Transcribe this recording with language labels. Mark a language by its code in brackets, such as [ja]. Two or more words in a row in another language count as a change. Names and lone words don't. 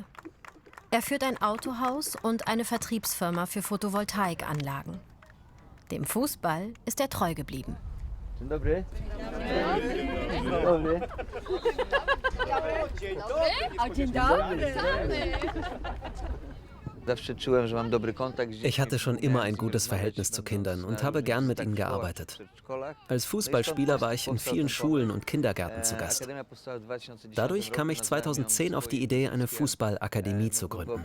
[de] Er führt ein Autohaus und eine Vertriebsfirma für Photovoltaikanlagen. Dem Fußball ist er treu geblieben. [pl] Dzień dobry. Dzień dobry. Dzień dobry. [de] Ich hatte schon immer ein gutes Verhältnis zu Kindern und habe gern mit ihnen gearbeitet. Als Fußballspieler war ich in vielen Schulen und Kindergärten zu Gast. Dadurch kam ich 2010 auf die Idee, eine Fußballakademie zu gründen.